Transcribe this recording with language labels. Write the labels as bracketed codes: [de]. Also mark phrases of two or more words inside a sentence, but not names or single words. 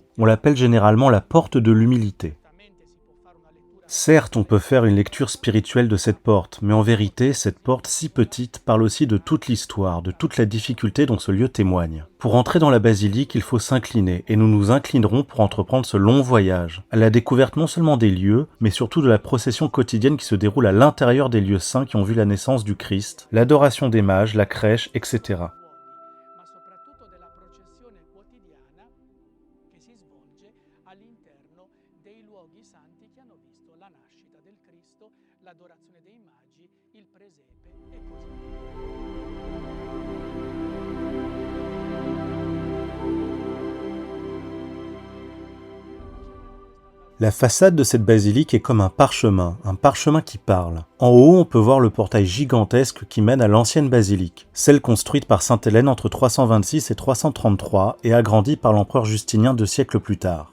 [fr] On l'appelle généralement la porte de l'humilité. Certes, on peut faire une lecture spirituelle de cette porte, mais en vérité, cette porte si petite parle aussi de toute l'histoire, de toute la difficulté dont ce lieu témoigne. Pour entrer dans la basilique, il faut s'incliner, et nous nous inclinerons pour entreprendre ce long voyage, à la découverte non seulement des lieux, mais surtout de la procession quotidienne qui se déroule à l'intérieur des lieux saints qui ont vu la naissance du Christ, l'adoration des mages, la crèche, etc. [it] Dei luoghi santi che hanno visto la nascita del Cristo, l'adorazione dei magi, il presepe e così via. [fr] La façade de cette basilique est comme un parchemin qui parle. En haut, on peut voir le portail gigantesque qui mène à l'ancienne basilique, celle construite par Sainte Hélène entre 326 et 333 et agrandie par l'empereur Justinien 2 siècles plus tard.